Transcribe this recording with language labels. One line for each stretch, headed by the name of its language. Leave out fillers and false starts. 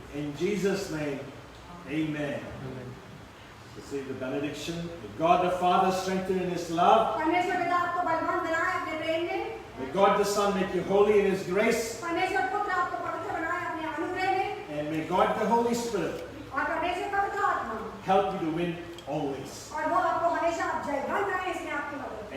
English: In Jesus' name, amen. Receive the benediction. May God the Father strengthen in His love.
Hindi: परमेश्वर पिता आपको बलवान बनाए अपने प्रेम में.
English: May God the Son make you holy in His grace.
Hindi: परमेश्वर पुत्र आपको पवित्र बनाए अपने अनुग्रह में.
English: And may God the Holy Spirit
Hindi: और परमेश्वर पवित्र आत्मा
English: help you to win always.
Hindi: और वो आपको हमेशा जयवंत रहे इसमें आपकी मदद.